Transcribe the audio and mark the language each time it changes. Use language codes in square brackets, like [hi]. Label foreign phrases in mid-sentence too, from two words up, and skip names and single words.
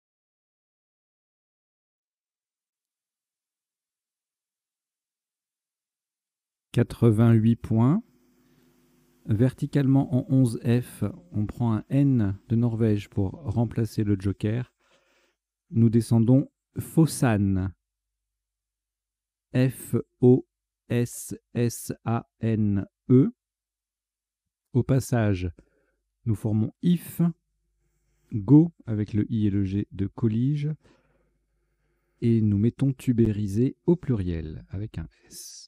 [fr] « 88 points. Verticalement en 11 F, on prend un N de Norvège pour remplacer le joker. Nous descendons Fossan. F-O-S-S-A-N-E. Au passage, nous formons if, go avec le i et le g de collige, et nous mettons tubérisé au pluriel avec un S.